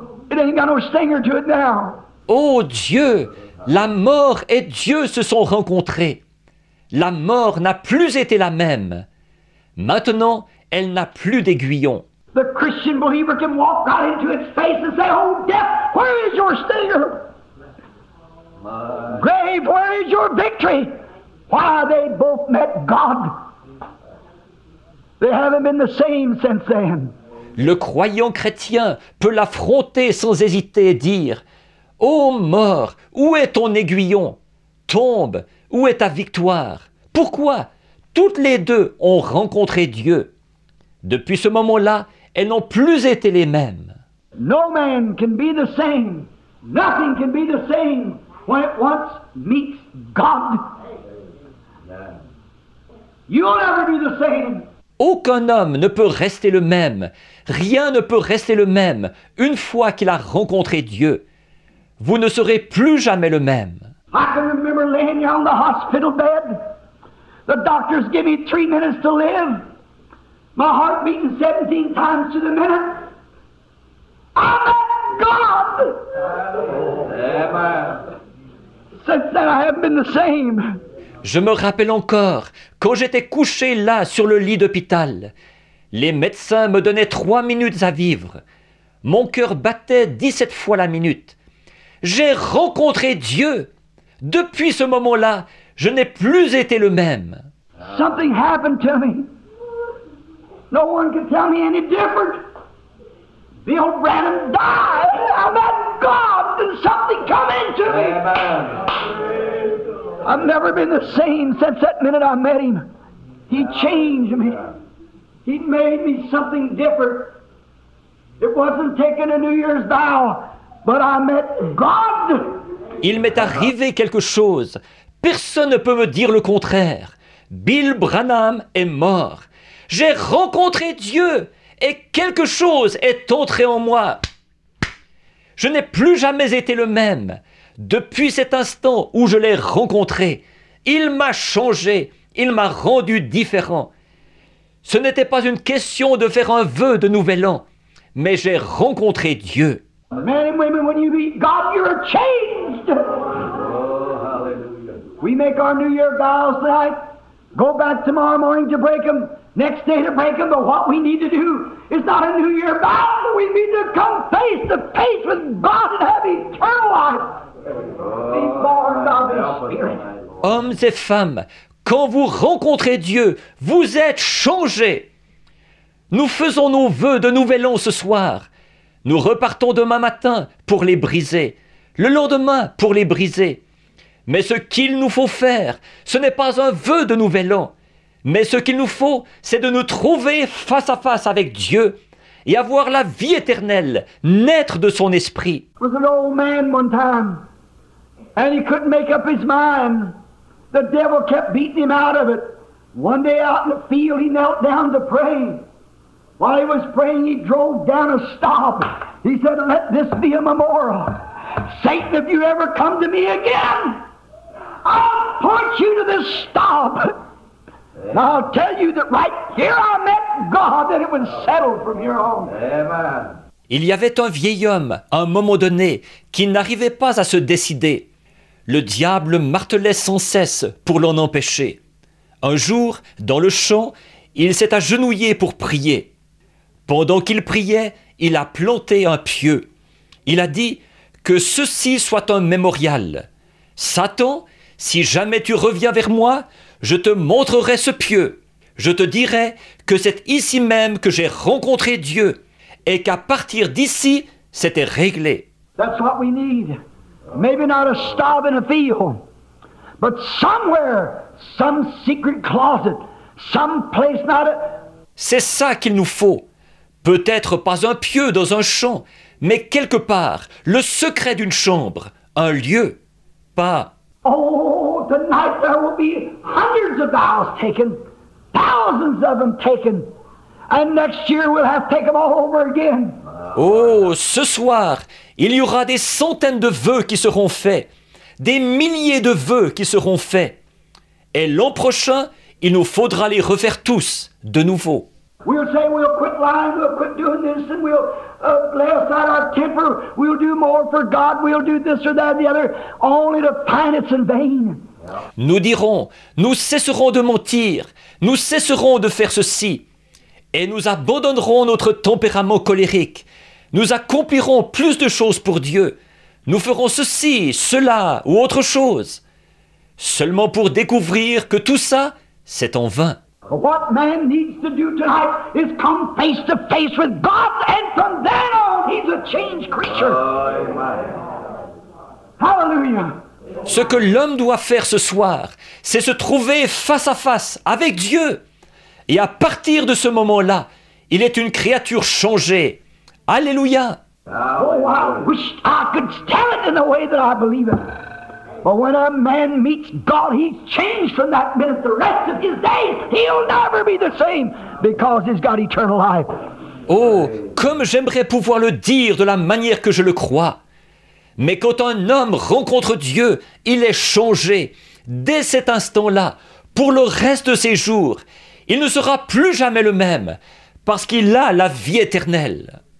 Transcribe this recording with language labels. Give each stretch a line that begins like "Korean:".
English: It ain't got no stinger to it now.
French: Oh Dieu, la mort et Dieu se sont rencontrés. La mort n'a plus été la même. Maintenant, elle n'a plus d'aiguillon.
English: The Christian believer can walk right into its face and say, "Oh, death, where is your stinger? Grave, where is your victory?" Why, they both met God. They haven't been the same since then.
French: Le croyant chrétien peut l'affronter sans hésiter et dire « Ô mort, où est ton aiguillon? Tombe, où est ta victoire? Pourquoi? Toutes les deux ont rencontré Dieu. » Depuis ce moment-là, elles n'ont plus été les mêmes.
English: No man can be the same. Nothing can be the same when it once meets God. You'll never be the same.
French: Aucun homme ne peut rester le même. Rien ne peut rester le même une fois qu'il a rencontré Dieu. Vous ne serez plus jamais le même.
English: I can remember laying here on the hospital bed. The doctors give me 3 minutes to live. My heart beating 17 times to the minute. I met God. Amen. Since then I haven't been the same.
French: Je me rappelle encore, quand j'étais couché là sur le lit d'hôpital, les médecins me donnaient 3 minutes à vivre. Mon cœur battait 17 fois la minute. J'ai rencontré Dieu. Depuis ce moment-là, je n'ai plus été le même.
English: Something happened to me. No one can tell me any different. Bill Branham died. I met God and something come into me. Amen. I've never been the same since that minute I met him. He changed me. He made me something different. It wasn't taking a New Year's vow, but I met God.
French: Il m'est arrivé quelque chose. Personne ne peut me dire le contraire. Bill Branham est mort. J'ai rencontré Dieu et quelque chose est entré en moi. Je n'ai plus jamais été le même. Depuis cet instant où je l'ai rencontré, il m'a changé, il m'a rendu différent. Ce n'était pas une question de faire un vœu de nouvel an, mais j'ai rencontré Dieu.
English: Men and women, when you meet God, you're changed. Oh, hallelujah. We make our New Year vows tonight, go back tomorrow morning to break them, next day to break them, but what we need to do is not a New Year vow, we need to come face to face with God and have eternal life. Be born of the Spirit.
French: Hommes et femmes, quand vous rencontrez Dieu, vous êtes changés. Nous faisons nos vœux de nouvel an ce soir. Nous repartons demain matin pour les briser, le lendemain pour les briser. Mais ce qu'il nous faut faire, ce n'est pas un vœu de nouvel an, mais ce qu'il nous faut, c'est de nous trouver face à face avec Dieu et avoir la vie éternelle, naître de son esprit.
English: There was an old man one time, and he couldn't make up his mind. The devil kept beating him out of it. One day out in the field, he knelt down to pray. While he was praying, he drove down a stop. He said, "Let this be a memorial. Satan, if you ever come to me again, I'll point you to this stop. And I'll tell you that right here I met God, and it was settled from here on." Amen.
French: Il y avait un vieil homme, à un moment donné, qui n'arrivait pas à se décider. Le diable martelait sans cesse pour l'en empêcher. Un jour, dans le champ, il s'est agenouillé pour prier. Pendant qu'il priait, il a planté un pieu. Il a dit que ceci soit un mémorial. Satan, si jamais tu reviens vers moi, je te montrerai ce pieu. Je te dirai que c'est ici même que j'ai rencontré Dieu et qu'à partir d'ici, c'était réglé.
English: That's what we need. Maybe not a stop in a field, but somewhere, some secret closet, some place not a...
French: C'est ça qu'il nous faut. Peut-être pas un pieu dans un champ, mais quelque part, le secret d'une chambre, un lieu, pas...
English: Oh, tonight there will be hundreds of vows taken, thousands of them taken, and next year we'll have to take them all over again.
French: Oh, ce soir, il y aura des centaines de vœux qui seront faits, des milliers de vœux qui seront faits. Et l'an prochain, il nous faudra les refaire tous de nouveau.
English: We'll say we'll quit lying, we'll quit doing this, and we'll lay aside our temper, we'll do more for God, we'll do this or that or the other, only to find it's in vain.
French: Nous dirons, nous cesserons de mentir, nous cesserons de faire ceci, et nous abandonnerons notre tempérament colérique. Nous accomplirons plus de choses pour Dieu. Nous ferons ceci, cela ou autre chose, seulement pour découvrir que tout ça, c'est en vain.
English: What man needs to do tonight is come face to face with God, and from then on, he's a changed creature. Hallelujah.
French: Ce que l'homme doit faire ce soir, c'est se trouver face à face avec Dieu. Et à partir de ce moment-là, il est une créature changée. Alléluia.
English: Oh, I wish I could tell it in the way that I believe it. But when a man meets God, he's changed from that minute. The rest of his days, he'll never be the same because he's got eternal life.
French: Oh, comme j'aimerais pouvoir le dire de la manière que je le crois. Mais quand un homme rencontre Dieu, il est changé. Dès cet instant-là, pour le reste de ses jours, il ne sera plus jamais le même, parce qu'il a la vie éternelle.